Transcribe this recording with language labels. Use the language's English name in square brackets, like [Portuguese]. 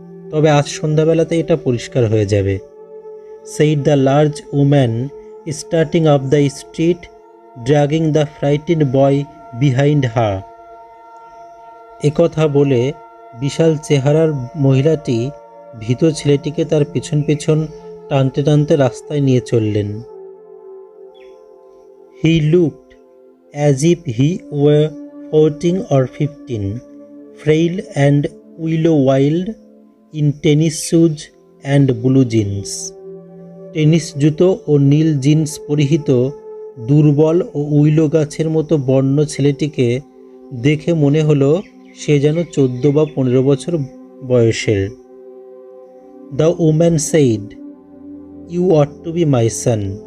[Bangla] তবে আজ সন্ধ্যাবেলাতে এটা পরিষ্কার হয়ে যাবে। [English] Said the large woman starting up the street dragging the frightened boy behind her. [Bangla] একথা বলে বিশাল চেহারার মহিলাটি ভীত ছেলেটিকে তার পিছন পিছন টানতে টানতে রাস্তায় নিয়ে চললেন। [English] He looked as if he were 14 or 15, frail and willow-wilded in tennis shoes and blue jeans. [Bangla] Tennis জুতো ও নীল জিন্স পরিহিত দুর্বল ও উইলো গাছের মতো বন্য ছেলেটিকে দেখে মনে হলো সে যেন 14 বা 15 বছর বয়সের। [English] The woman said, you ought to be my son.